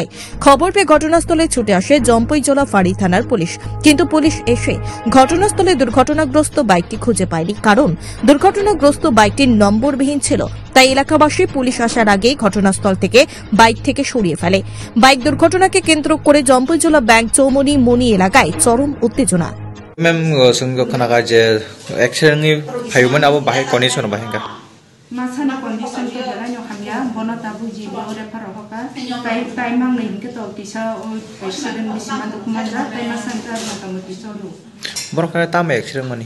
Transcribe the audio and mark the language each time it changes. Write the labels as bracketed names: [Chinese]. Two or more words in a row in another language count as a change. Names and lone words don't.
[Bangla] খবর পেয়ে ঘটনাস্থলে ছুটে আসে জম্পুইজলা ফাঁড়ি থানার পুলিশ, কিন্তু পুলিশ এসে ঘটনাস্থলে দুর্ঘটনাগ্রস্ত বাইকটি খুঁজে পায়নি, কারণ দুর্ঘটনাগ্রস্ত বাইকটির নম্বরবিহীন ছিল। তাই এলাকাবাসী পুলিশ আসার আগেই ঘটনাস্থল থেকে বাইক থেকে সরিয়ে ফেলে। বাইক দুর্ঘটনাকে কেন্দ্র করে জম্পুইজলা ব্যাংক চৌমুনি মনি এলাকায় চরম উত্তেজনা। [Kok Borok] मैम जों खोनागा जे एक्सिडेंटनि फायमोन आबो बाहाय कन्डिशन बाहायगा मासाना कन्डिशन के बेलायाव हामिया बना ताबु जिबो रेफार होका ताइ मांगनै हिनके तो तिसा एक्सिडेंट बिसिमा दुखुमानरा ताइ मासानका मोटामोटी सलु बरका ताम एक्सिडेंट माने